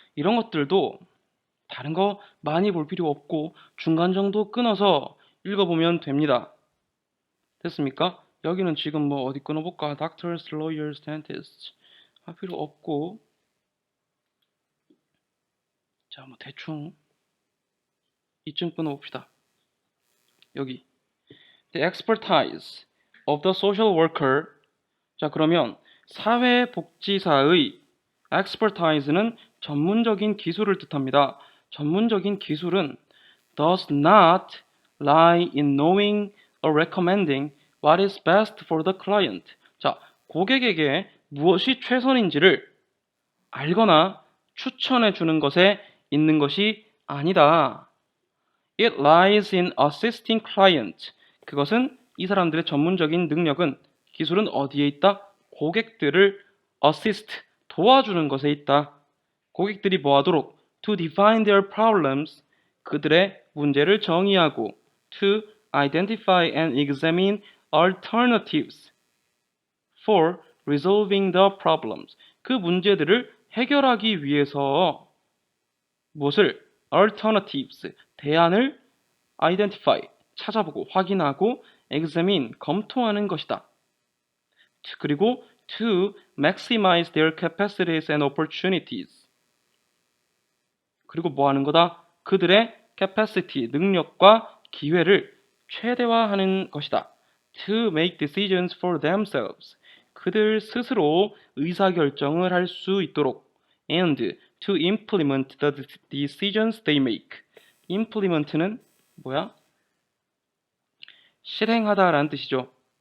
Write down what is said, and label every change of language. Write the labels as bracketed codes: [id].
[ko] 이런 것들도 다른 거 많이 볼 필요 없고 중간 정도 끊어서 읽어보면 됩니다. 됐습니까? 여기는 지금 어디 끊어볼까? [en] Doctors, lawyers, dentists [ko] 할 필요 없고, 자, 대충 이쯤 끊어봅시다. 여기 [en] The expertise of the social worker. [ko] 자, 그러면 사회복지사의 expertise는 전문적인 기술을 뜻합니다. 전문적인 기술은 [en] does not lie in knowing or recommending what is best for the client. [ko] 자, 고객에게 무엇이 최선인지를 알거나 추천해 주는 것에 있는 것이 아니다. [en] It lies in assisting client. [ko] 그것은 이 사람들의 전문적인 능력은, 기술은 어디에 있다? 고객들을 assist, 도와주는 것에 있다. 고객들이 뭐 하도록? [en] To define their problems, [ko] 그들의 문제를 정의하고 [en] to identify and examine alternatives for resolving the problems, [ko] 그 문제들을 해결하기 위해서 무엇을? alternatives, 대안을 identify, 찾아보고 확인하고 examine, 검토하는 것이다. [en] 그리고 to maximize their capacities and opportunities, [ko] 그리고 뭐 하는 거다? 그들의 capacity, 능력과 기회를 최대화하는 것이다. [en] To make decisions for themselves, [ko] 그들 스스로 의사결정을 할 수 있도록. [en] And to implement the decisions they make. [ko] implement는 뭐야? 실행하다라는 뜻이죠.